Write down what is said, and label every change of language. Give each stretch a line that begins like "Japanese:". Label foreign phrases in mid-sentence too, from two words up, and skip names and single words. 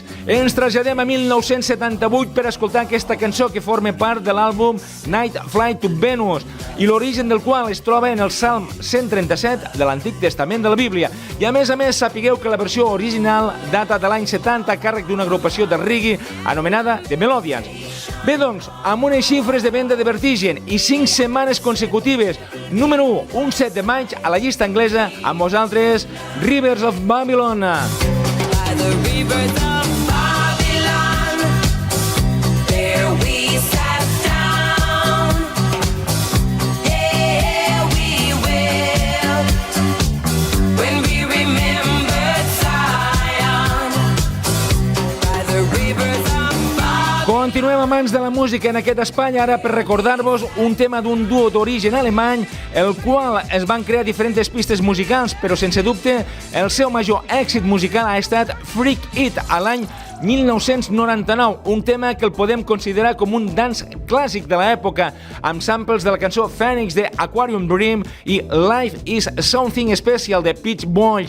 Catalan: Ens traslladem a 1978 per escoltar aquesta cançó que forma part de l'àlbum Night Flight to Venus, i l'origen del qual es troba en el Salm 137 de l'Antic Testament de la Bíblia. I a més, sapigueu que la versió original data de l'any 70 a càrrec d'una agrupació de reggae anomenada The Melodians. Bé, doncs, amb unes xifres de venda de vertigen i 5 setmanes consecutives, número 1, un 7 de maig a la llista anglesa, amb vosaltres, Rivers of Babylon.
English: By the rivers of Babylon, there we sat down. Yeah, we wept when we remembered Zion. By the rivers of Babylon.
Catalan: Continuem a mans de la música en aquest espai, ara per recordar-vos un tema d'un duo d'origen alemany, el qual es van crear diferents pistes musicals, però sense dubte el seu major èxit musical ha estat Freak It, a l'any 1999, un tema que el podem considerar com un dance clàssic de l'època, amb samples de la cançó Phoenix de Aquarium Dream i Life is Something Special de Peach Boys.